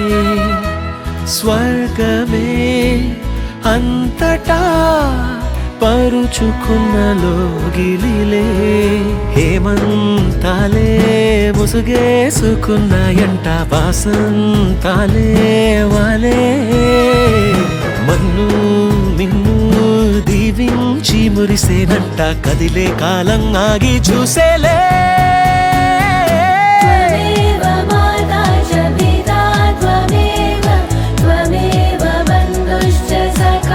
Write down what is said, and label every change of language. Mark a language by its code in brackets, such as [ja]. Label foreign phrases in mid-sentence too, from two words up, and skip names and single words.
[te] స్వర్గమే అంతటా పరుచుకున్న లోగిలిలే హేమంతాలే ముసుగేసుకున్నాయంట వాసంతాలే వాలే మన్ను నిన్ను దీవించి మురిసేనంట కదిలే కాలం ఆగి చూసేలే [sa] त्वमेव माता च पिता त्वमेव त्वमेव बन्धुश्च सखा